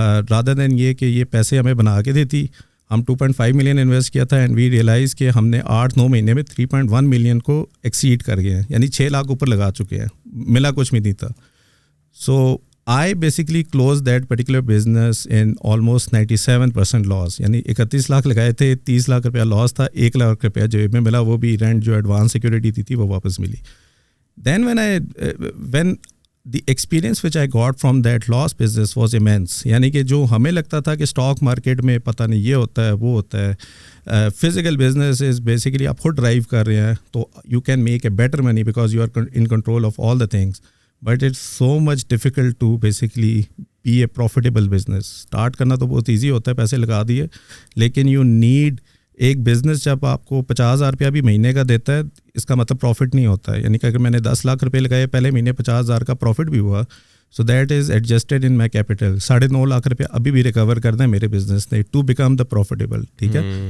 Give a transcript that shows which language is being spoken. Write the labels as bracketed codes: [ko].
[ur] Rather than یہ کہ یہ پیسے ہمیں بنا کے دیتی, ہم 2.5 million انویسٹ کیا تھا, [en] and we realise [ur] کہ ہم نے 8-9 مہینے میں 3.1 million کو ایکسیڈ کر گئے ہیں, یعنی 6 لاکھ اوپر لگا چکے ہیں, ملا کچھ بھی نہیں تھا. [en] So I basically closed that particular business in almost 97% loss. [ur] یعنی 31 لاکھ لگائے تھے, 30 لاکھ روپیہ لاس تھا, 1 لاکھ روپیہ جیب میں ملا, وہ بھی رینٹ جو ایڈوانس سیکورٹی دی تھی وہ واپس ملی. [en] Then when the experience which I got from that loss business was immense. [ur] یعنی کہ جو ہمیں لگتا تھا کہ اسٹاک مارکیٹ میں پتہ نہیں یہ ہوتا ہے وہ ہوتا ہے, فزیکل بزنس از بیسیکلی آپ خود ڈرائیو کر رہے ہیں تو [en] You can make a better money because you are in control of all the things. But it's so much difficult to basically be a profitable business. [ur] Start کرنا تو بہت easy ہوتا ہے, پیسے لگا دیے, لیکن [en] you need [ur] ایک بزنس جب آپ کو 50,000 روپیہ بھی مہینے کا دیتا ہے اس کا مطلب پروفٹ نہیں ہوتا ہے. یعنی کہ اگر میں نے 10 لاکھ روپے لگائے پہلے مہینے 50,000 کا پروفٹ بھی ہوا, [en] So that is adjusted in my capital. [ur] 9.5 lakh روپے ابھی بھی ریکور کرنا ہے میرے بزنس نے [en] To become the profitable. [ur] ٹھیک ہے.